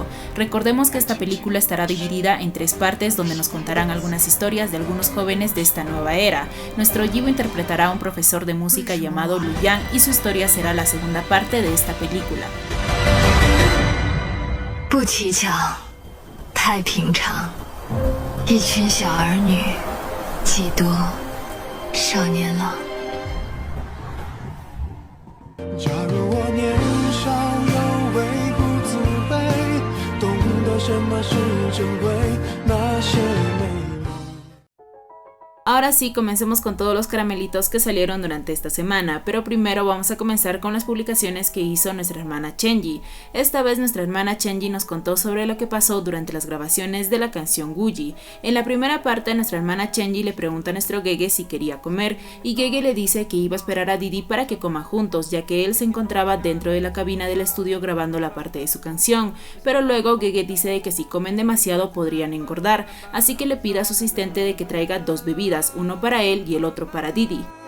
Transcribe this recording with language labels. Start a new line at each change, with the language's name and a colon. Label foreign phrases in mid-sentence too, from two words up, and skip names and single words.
Spanish: Recordemos que esta película estará dividida en 3 partes donde nos contarán algunas historias de algunos jóvenes de esta nueva era. Nuestro Yibo interpretará a un profesor de música llamado Lu Yang y su historia será la segunda parte de esta película.
Chinese: 不蹊跷，太平常，一群小儿女，几多少年郎。假如我年少有为不自卑，懂得什么是珍贵，那些美。
Spanish: Ahora sí, comencemos con todos los caramelitos que salieron durante esta semana, pero primero vamos a comenzar con las publicaciones que hizo nuestra hermana Chenji. Esta vez nuestra hermana Chenji nos contó sobre lo que pasó durante las grabaciones de la canción Guji. En la primera parte, nuestra hermana Chenji le pregunta a nuestro Gege si quería comer, y Gege le dice que iba a esperar a Didi para que coman juntos, ya que él se encontraba dentro de la cabina del estudio grabando la parte de su canción, pero luego Gege dice de que si comen demasiado podrían engordar, así que le pide a su asistente de que traiga 2 bebidas, uno para él y el otro para Didi.